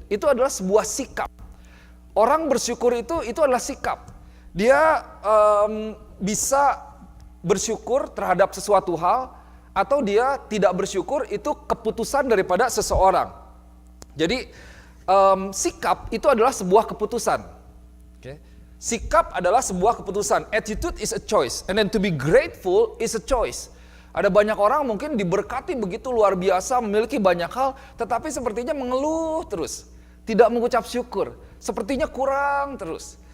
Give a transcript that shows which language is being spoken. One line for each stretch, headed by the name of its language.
Indonesian: Itu adalah sebuah sikap. Orang bersyukur itu adalah sikap. Dia bisa bersyukur terhadap sesuatu hal, atau dia tidak bersyukur, itu keputusan daripada seseorang. Jadi sikap itu adalah sebuah keputusan. Okay. Sikap adalah sebuah keputusan.
English: Attitude is a choice, and then to be grateful is a choice.
Indonesian: Ada banyak orang mungkin diberkati begitu luar biasa, memiliki banyak hal, tetapi sepertinya mengeluh terus, tidak mengucap syukur, sepertinya kurang terus.